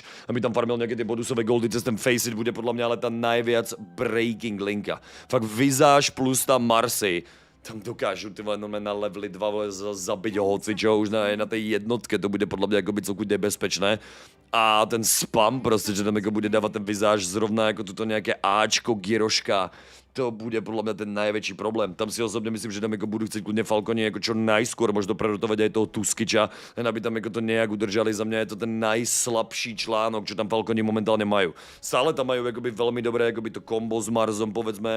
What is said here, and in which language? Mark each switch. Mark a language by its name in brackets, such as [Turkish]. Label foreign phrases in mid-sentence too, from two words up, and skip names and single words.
[Slovak] Aby tam farmil nejaké tie bonusové goldy cez ten Faceit, bude podľa mňa ale tá najviac breaking linka. Fakt Visage plus tá Marseille. Tam dokážu ty vole na levely 2 zabiť hocičo, už na tej jednotke to bude podľa mňa ako byť celku nebezpečné. A ten spam prostě, že tam jako bude dávat ten Visage zrovna jako tuto nějaké Ačko, Giroška, to bude podľa mňa ten najväčší problém. Tam si osobne myslím, že tam jako budú chcieť kľudne Falconi jako čo najskôr možno prerotovať aj toho Tuskiča, len aby tam jako to nejak udržali. Za mňa je to ten najslabší článok, čo tam Falconi momentálne majú. Stále tam majú akoby veľmi dobré akoby to kombo s Marzom, povedzme.